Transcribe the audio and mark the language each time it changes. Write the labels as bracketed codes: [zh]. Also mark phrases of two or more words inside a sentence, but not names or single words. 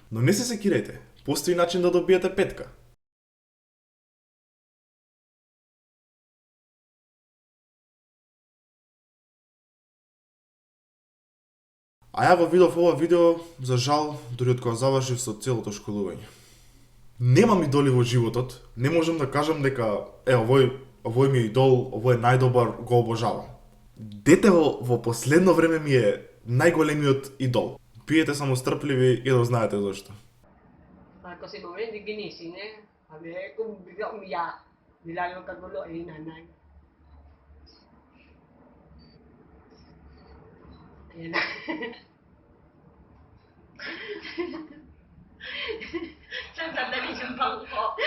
[mk] Но не се секирајте, постои начин да добиете петка. А ја го видов ова видео, за жал, дури од кога завршив со целото школување. Немам идоли во животот, не можам да кажам дека овој ми е идол, овој е најдобар, го обожавам. Детево во последно време ми е најголемиот идол. Биете само стрпливи и да знаете зашто. [tl] Kasi momento ginising eh. Sabi kung bigla umiyak, nilalong kagulo eh nanay. Ayan na. Sandali yung bangko.